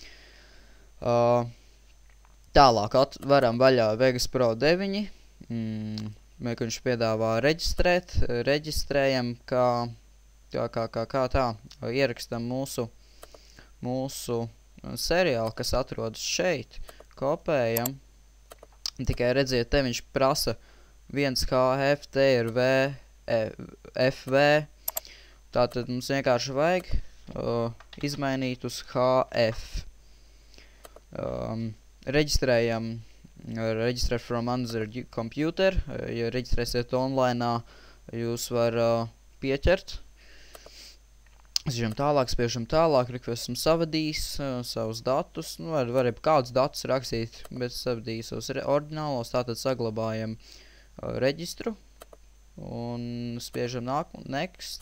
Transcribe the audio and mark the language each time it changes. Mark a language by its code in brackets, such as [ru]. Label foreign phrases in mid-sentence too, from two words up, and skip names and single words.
[lv] Tālāk varam vaļā Vegas Pro 9, viņš piedāvā reģistrēt, reģistrējam, kā tā, ierakstam mūsu seriālu, kas atrodas šeit, kopējam, tikai redziet, te viņš prasa 1HF, te ir FV, tātad mums vienkārši vajag izmainīt uz HF. Reģistrējam, [en] register from another computer, [lv] ja reģistrēsiet online, jūs var pieķert. Spiežam tālāk, esam savadījis savus datus, var kādus datus rakstīt, bet savadījis savus oriģinālos, tātad saglabājam reģistru un spiežam next.